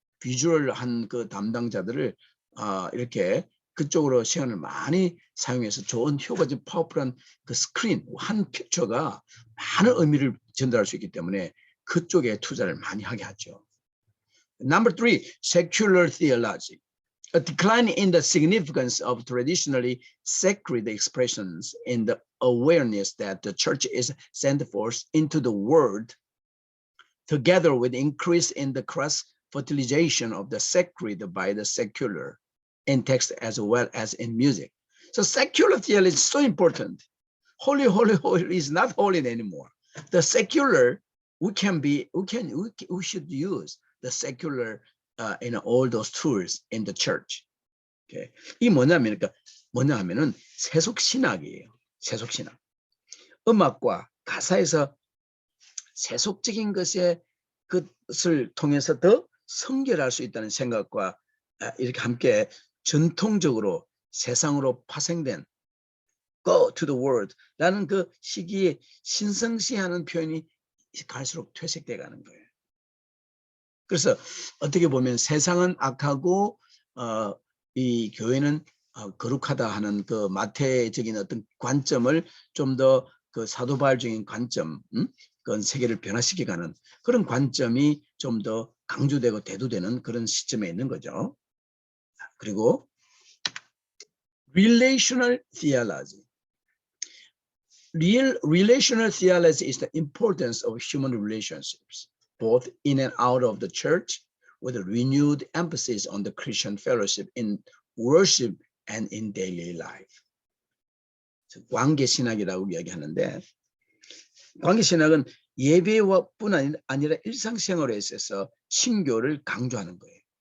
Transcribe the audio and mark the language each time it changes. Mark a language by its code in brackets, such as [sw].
[ko] 비주얼한 그 담당자들을 이렇게 그쪽으로 시간을 많이 사용해서 좋은 효과적 파워풀한 그 스크린, 한 픽처가 많은 의미를 전달할 수 있기 때문에 그쪽에 투자를 많이 하게 하죠. [en] Number 3, secular theology. A decline in the significance of traditionally sacred expressions in the awareness that the church is sent forth into the world, together with increase in the cross-fertilization of the sacred by the secular in text as well as in music. So secular theology is so important. Holy, holy, holy is not holy anymore. The secular, we should use the secular in all those tools in the church. Okay. [ko] 이 뭐냐면은 세속신학이에요. 세속신학. 음악과 가사에서 세속적인 것을 통해서 더 성결할 수 있다는 생각과 이렇게 함께 전통적으로 세상으로 파생된 [en] go to the world [ko] 라는 그 시기에 신성시하는 표현이 갈수록 퇴색돼 가는 거예요. 그래서 어떻게 보면 세상은 악하고 이 교회는 거룩하다 하는 그 마태적인 어떤 관점을 좀 더 그 사도바울적인 관점, 그런 세계를 변화시켜가는 그런 관점이 좀 더 강조되고 대두되는 그런 시점에 있는 거죠. 그리고 [en] relational theology. Relational theology is the importance of human relationships, both in and out of the church, with a renewed emphasis on the Christian fellowship in worship and in daily life. [ko] 관계신학이라고 이야기하는데, 관계신학은 예배뿐 아니라 일상생활에 있어서 친교를 강조하는 거예요.